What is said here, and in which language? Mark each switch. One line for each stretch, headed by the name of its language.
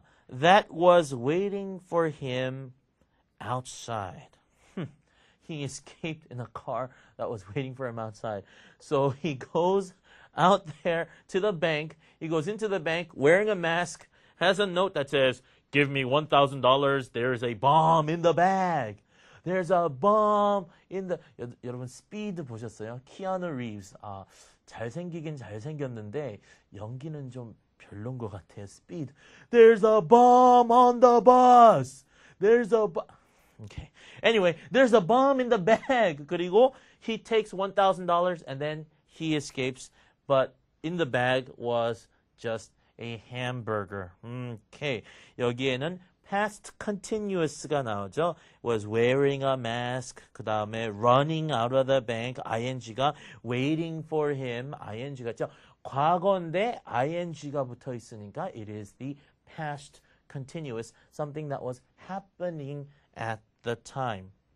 English: That was waiting for him outside. He escaped in a car that was waiting for him outside. So he goes out there to the bank. He goes into the bank wearing a mask, has a note that says, "Give me $1,000. There's a bomb in the bag." There's a bomb in the...
Korean: 여러분 스피드 보셨어요? 키아누 리브스. 잘생기긴 잘생겼는데 연기는 좀 별론 것 같아요.
English: 스피드. There's a bomb on the bus. There's a Okay. Anyway, there's a bomb in the bag.
Korean: 그리고
English: he takes $1,000 and then he escapes. But in the bag was just a hamburger. Okay.
Korean: 여기에는 past continuous가 나오죠.
English: Was wearing a mask.
Korean: 그 다음에
English: running out of the bank. ing가 waiting for him. ing가죠.
Korean: 과거인데 ing가 붙어 있으니까
English: it is the past continuous. Something that was happening at the time.